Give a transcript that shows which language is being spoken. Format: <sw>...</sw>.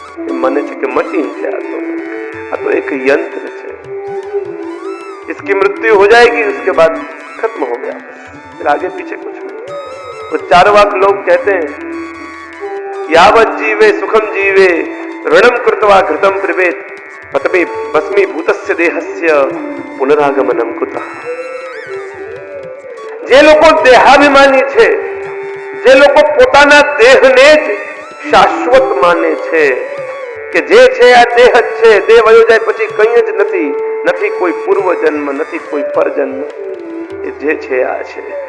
<gu>એ મને છે કે મશીન છે, આ તો એક यंत्र છે.</gu> <hi>इसकी मृत्यु हो जाएगी, उसके बाद खत्म हो गया, फिर आगे पीछे कुछ नहीं. तो चार्वाक लोग कहते हैं</hi> <sa>यावत जीवे सुखम जीवे ऋणम कृत्वा घृतम पिबेत पतमे भस्मीभूतस्य देहस्य पुनरागमनम कुतः.</sa> <gu>જે લોકો દેહાભિમાની છે, જે લોકો પોતાના દેહને જ શાશ્વત માને છે કે જે છે આ દેહ જ છે, દેહ વયો જાય પછી કંઈ જ નથી, નથી કોઈ પૂર્વ જન્મ, નથી કોઈ પરજન્મ, એ જે છે આ છે.</gu>